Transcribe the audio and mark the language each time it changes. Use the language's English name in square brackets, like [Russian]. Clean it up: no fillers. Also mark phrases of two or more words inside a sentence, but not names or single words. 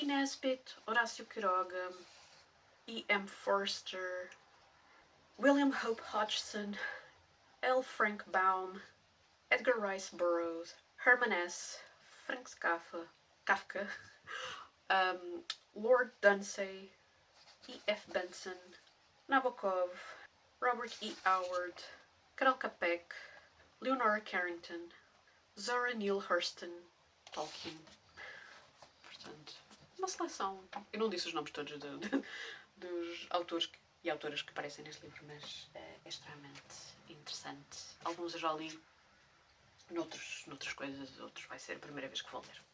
[Portuguese] Nesbit, Horácio Quiroga, E.M. Forster, William Hope Hodgson, L. Frank Baum, Edgar Rice Burroughs, Herman S., Frank Kafka, Lord Dunsay, E.F. Benson, Nabokov, Robert E. Howard, Karel Capek, Leonora Carrington, Zora Neale Hurston, Tolkien. Portanto, uma seleção. Eu não disse os nomes todos dos autores e autoras que aparecem neste livro, mas é extremamente interessante. Alguns eu já li, noutras coisas, outros vai ser a primeira vez que vou ler.